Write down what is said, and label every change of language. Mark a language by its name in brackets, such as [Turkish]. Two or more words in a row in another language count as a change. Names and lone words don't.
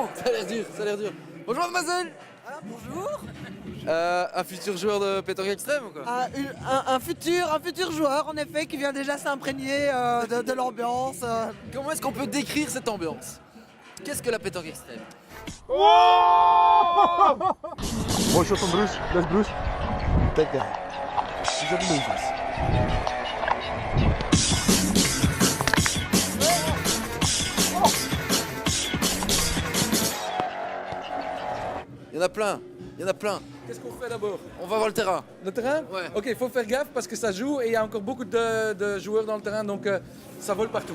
[French] Ça a l'air dur, ça a l'air dur. Bonjour mademoiselle. Ah, bonjour. Un futur joueur de pétanque extrême ou quoi? Ah, un futur joueur, en effet, qui vient déjà s'imprégner de l'ambiance. Comment est-ce qu'on peut décrire cette ambiance? Qu'est-ce que la pétanque extrême? [Dutch] Mooi shot van Bruce. Dat is Bruce. [English] Take that. He's at the movies. [French] Il y en a plein, il y en a plein. Qu'est-ce qu'on fait d'abord? On va voir le terrain. Le terrain? Ouais. Ok, il faut faire gaffe parce que ça joue et il y a encore beaucoup de joueurs dans le terrain donc ça vole partout.